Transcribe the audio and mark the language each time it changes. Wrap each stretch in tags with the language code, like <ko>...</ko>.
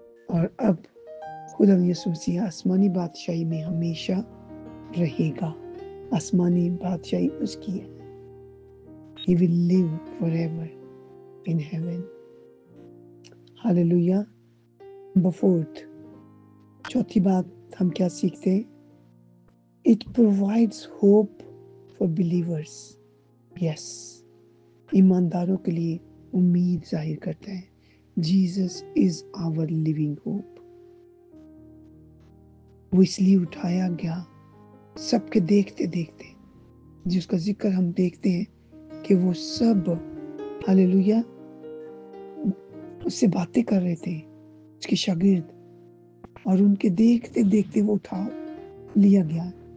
<hi>और अब खुदा यीशु मसीह आसमानी बादशाही में हमेशा रहेगा। आसमानी बादशाही उसकी है।</hi> <en>He will live forever in heaven. Hallelujah. Number 4,</en> <hi>चौथी बात हम क्या सीखते हैं?</hi> <en>It provides hope for believers.</en> <hi>Yes, ईमानदारों के लिए उम्मीद जाहिर करता है।</hi> <en>Jesus is our living hope.</en> <hi>वो इसलिए उठाया गया सबके देखते देखते, जिसका जिक्र हम देखते हैं कि वो सब हालेलुया उससे बातें कर रहे थे, उसके शागिर्द, और उनके देखते देखते वो उठा लिया गया।</hi>